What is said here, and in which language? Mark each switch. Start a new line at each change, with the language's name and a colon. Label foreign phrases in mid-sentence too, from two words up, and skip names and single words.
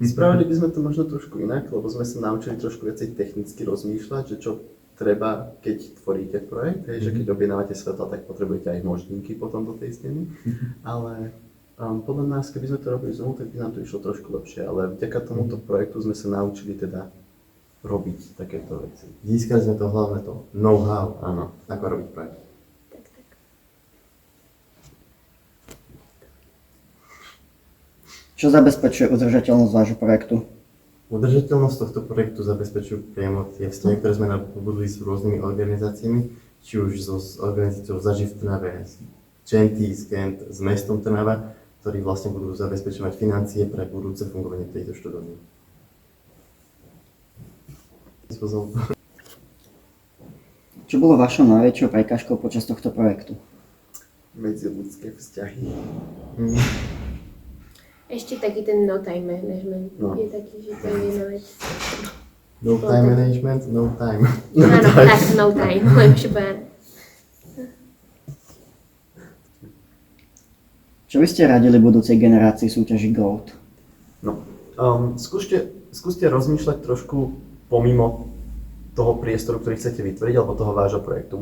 Slovak: Spravili by sme to možno trošku inak, lebo sme sa naučili trošku viacej technicky rozmýšľať, že čo treba, keď tvoríte projekt, že keď objednávate svetla, tak potrebujete aj možníky potom do tej steny, ale podľa nás, keby sme to robili znovu, tak by nám to išlo trošku lepšie, ale vďaka tomuto projektu sme sa naučili teda robiť takéto veci. Získali sme to hlavne to know-how, Áno. ako robiť projekt. Tak. Čo zabezpečuje udržateľnosť vášho projektu? Udržateľnosť tohto projektu zabezpečujú priamo tie vzťahy, ktoré sme nadobudli s rôznymi organizáciami, či už s organizáciou Zaži v Trnave, s Genty, s Gent, s mestom Trnava, ktorí vlastne budú zabezpečovať financie pre budúce fungovanie tejto študovne. Čo bolo vašou najväčšou prekážkou počas tohto projektu? medziľudské vzťahy. Ešte taký ten no
English: time management
Slovak: No. je taký, že to je jedna vec.
English: No time management, no time.
Slovak: Áno, tak,
English: no time,
Slovak: lepšie povedané. Čo by ste radili budúcej generácii súťaži GOAT? No, skúste rozmýšľať trošku pomimo toho priestoru, ktorý chcete vytvoriť, alebo toho vášho projektu.